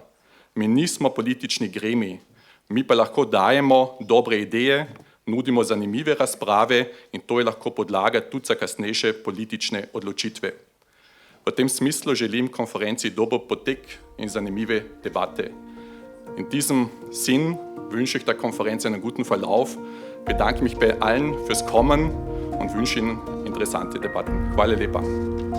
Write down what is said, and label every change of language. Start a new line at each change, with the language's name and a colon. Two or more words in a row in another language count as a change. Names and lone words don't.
Slovenian: Mi nismo politični gremi, mi pa lahko dajemo dobre ideje, nudimo zanimive razprave in to je lahko podlaga tudi za kasnejše politične odločitve. V tem smislu želim konferenci dober potek in zanimive debate.
German: In diesem Sinn wünsche ich der Konferenz einen guten Verlauf, bedanke mich bei allen fürs Kommen und wünsche Ihnen interessante Debatten.
Slovenian: Hvala lepa.